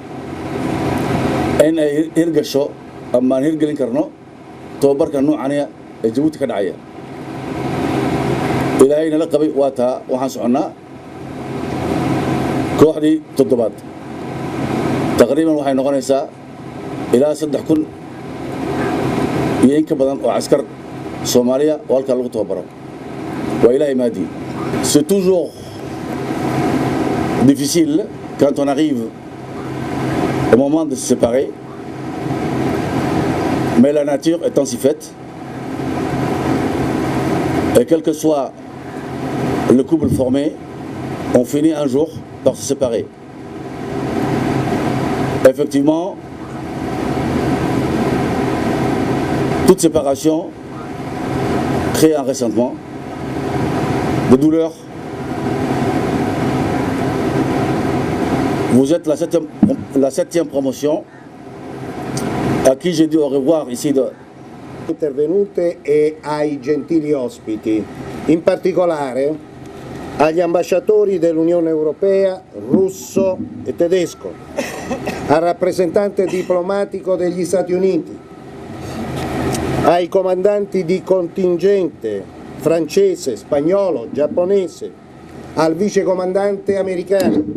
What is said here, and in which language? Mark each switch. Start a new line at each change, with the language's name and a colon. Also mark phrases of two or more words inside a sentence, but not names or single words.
Somali: in ay hirgasho ama aan hirgelin karno tababarka noocanaya ee Jabuuti ka dhacaya ilaahayna la qabay waa taa waxaan soconnaa kooxdii 7aad taqriiban waxay noqonaysaa ilaa 3,000 iyo in ka badan oo askar Soomaaliya oo halka lagu tababaro waa ilaahay maadi
French: c'est toujours difficile quand on arrive au moment de se séparer mais la nature est ainsi faite et quel que soit le couple formé on finit un jour par se séparer effectivement toute séparation crée un ressentiment de douleur. Vous êtes la septième promotion a chi j'ai dit au revoir ici
Italian: intervenute e ai gentili ospiti, in particolare agli ambasciatori dell'Unione Europea russo e tedesco, al rappresentante diplomatico degli Stati Uniti, ai comandanti di contingente francese, spagnolo, giapponese, al vicecomandante americano,